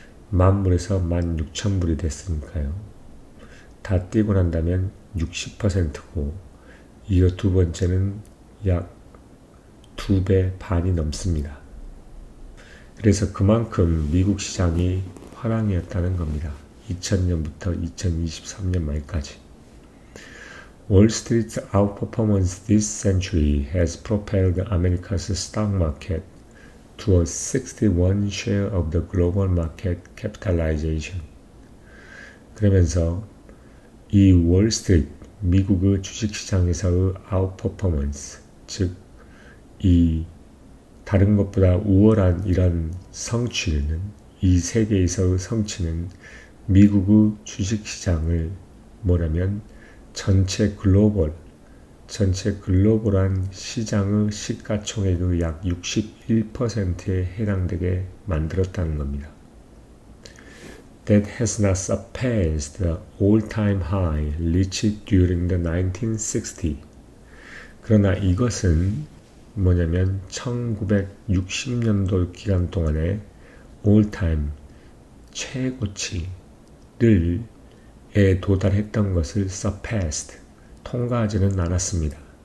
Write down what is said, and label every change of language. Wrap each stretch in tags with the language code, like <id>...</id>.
<ko>만불에서 16,000불이 됐으니까요. 다 띄고 난다면 60%고, 이어 두 번째는 약 2배 반이 넘습니다. 그래서 그만큼 미국 시장이 화랑이었다는 겁니다. 2000년부터 2023년 말까지.</ko> <en>Wall Street's outperformance this century has propelled America's stock market to a 61 share of the global market capitalization.</en> <ko>그러면서 이 월스트리트, 미국의 주식시장에서의 outperformance, 즉 이 다른 것보다 우월한 이런 성취는, 이 세계에서의 성취는 미국의 주식시장을 뭐라면 전체 글로벌한 시장의 시가총액의 약 61%에 해당되게 만들었다는 겁니다.</ko> <en>That has not surpassed the all-time high reached during the 1960s.</en> <ko>그러나 이것은 뭐냐면 1960년도 기간 동안에 all-time 최고치를 도달했던 것을 surpassed, 통과하지는 않았습니다.</ko>